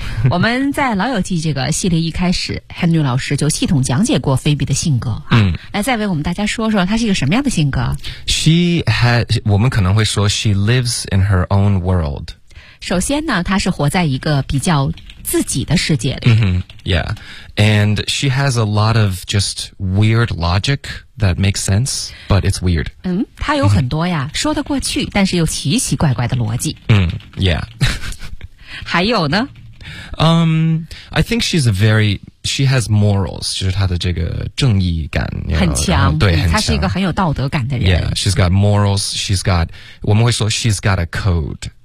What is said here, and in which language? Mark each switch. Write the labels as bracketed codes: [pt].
[zh] 我们在老友记这个系列一开始 Henry 老师就系统讲解过菲比的性格、啊、嗯，来再为我们大家说说她是一个什么样的性格。 [en] She had [zh] 我们可能会说 [en] She lives in her own world。 [zh] 首先呢她是活在一个比较自己的世界里、 [en] mm-hmm. Yeah. And she has a lot of just weird logic that makes sense, but it's weird. [zh] 嗯，她有很多呀、mm-hmm. 说得过去但是又奇奇怪怪的逻辑。嗯、mm-hmm. Yeah. 还有呢？ [en] I think she's a very, she has morals, [zh] 就是她的这个正义感 [en] you know, [zh] 很强，对，很强，她是一个很有道德感的人。 [en] Yeah, she's got morals, she's got, [zh] 我们会说 [en] she's got a code.